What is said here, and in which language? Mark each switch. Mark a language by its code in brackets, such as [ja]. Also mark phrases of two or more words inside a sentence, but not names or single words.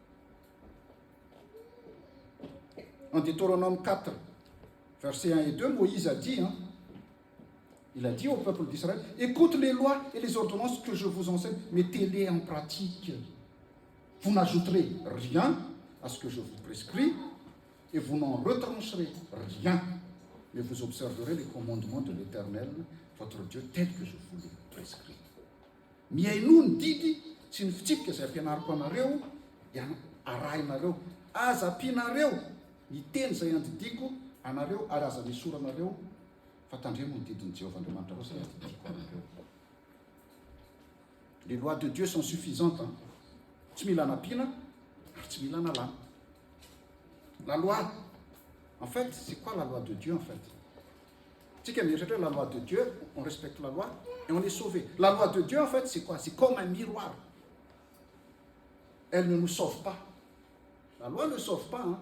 [fr] En Deutéronome 4, versets 1 et 2, Moïse a dit, il a dit au peuple d'Israël: écoute les lois et les ordonnances que je vous enseigne, mettez-les en pratique. Vous n'ajouterez rien à ce que je vous prescris et vous n'en retrancherez rien, mais vous observerez les commandements de l'Éternel, votre Dieu, tels que je vous les prescris. [mg] Miainony didy sy ny fitsipika izay ampianariko anareo, arahinareo, aza ampianareo ny teny izay andidiko Anareo ary aza misora anareo fa tandremo ny didin'i Jehovah-Andriamanitra reo zay tiako anareo. [fr] Les lois de Dieu sont suffisantes. Hein? [mg] Tsy mila anampiana ary tsy mila analana. [fr] La loi, en fait, c'est quoi la loi de Dieu en fait? Tu sais, la loi de Dieu, on respecte la loi et on est sauvé. La loi de Dieu, en fait, c'est quoi? C'est comme un miroir. Elle ne nous sauve pas. La loi ne sauve pas. Hein?